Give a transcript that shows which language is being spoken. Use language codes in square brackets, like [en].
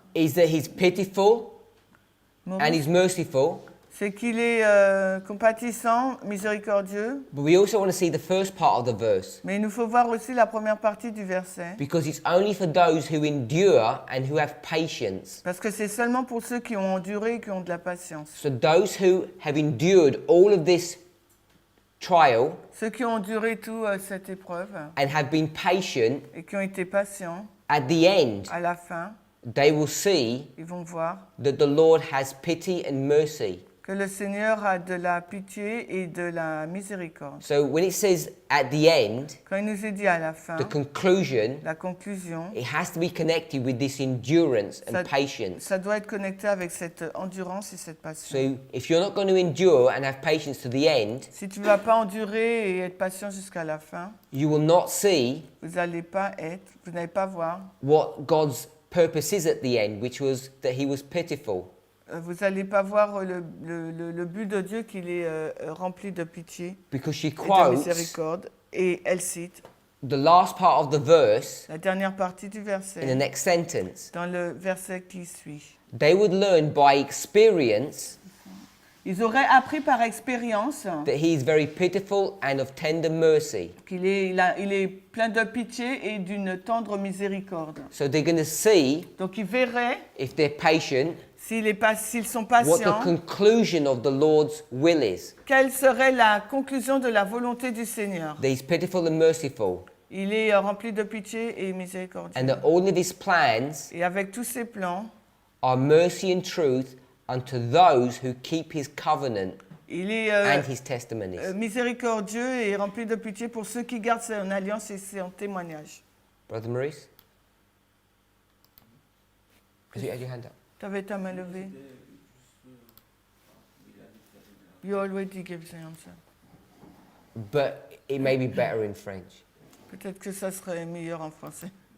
[en] is that he's pitiful and he's merciful, [fr] c'est qu'il est compatissant, miséricordieux, [en] but we also want to see the first part of the verse [fr] mais il nous faut voir aussi la première partie du verset, [en] because it's only for those who endure and who have patience. [fr] parce que c'est seulement pour ceux qui ont enduré et qui ont de la patience. [en] So, those who have endured all of this trial [fr] Ceux qui ont enduré toute cette épreuve [en] and have been patient, [fr] et qui ont été patients, [en] at the end, [fr] à la fin, [en] they will see [fr] ils vont voir [en] that the Lord has pity and mercy. [fr] Que le Seigneur a de la pitié et de la miséricorde. [en] So when it says at the end, [fr] Quand il nous est dit à la fin, [en] the conclusion, [fr] la conclusion, [en] it has to be connected with this endurance and [fr] ça, [en] patience. [fr] ça doit être connecté avec cette endurance et cette patience. [en] So if you're not going to endure and have patience to the end, [fr] Si tu ne vas pas endurer et être patient jusqu'à la fin, [en] you will not see [fr] vous n'allez pas voir, [en] what God's purpose is at the end, which was that he was pitiful. [fr] vous n'allez pas voir le but de Dieu qu'il est rempli de pitié [en] Because she [fr] et de [en] quotes [fr] miséricorde. Et elle cite [en] the last part of the verse [fr] la dernière partie du [en] in the [fr] verset, [en] next sentence. [fr] dans le verset qui suit. [en] They would learn by experience [fr] Ils auraient appris par expérience [en] that he is very pitiful and of tender mercy. [fr] qu'il est, il est plein de pitié et d'une tendre miséricorde. [en] So they're going to see, [fr] Donc ils verraient, [en] if they're patient, [fr] s'ils sont [en] what the [fr] patients, [en] conclusion of the Lord's will is. [fr] quelle serait la conclusion de la volonté du Seigneur. [en] That he's pitiful and merciful. [fr] Il est rempli de pitié et miséricordieux. [en] And that all of his plans [fr] Et avec tous ses plans, [en] are mercy and truth unto those who keep his covenant [fr] il est [en] and his testimonies. [fr] miséricordieux et rempli de pitié pour ceux qui gardent son alliance et son témoignage. [en] Brother Maurice? Because you had your hand up. [fr] Tu avais ta main levée. [en] You already gave the answer. But it may be better in French. [fr] Peut-être que ça serait meilleur en français.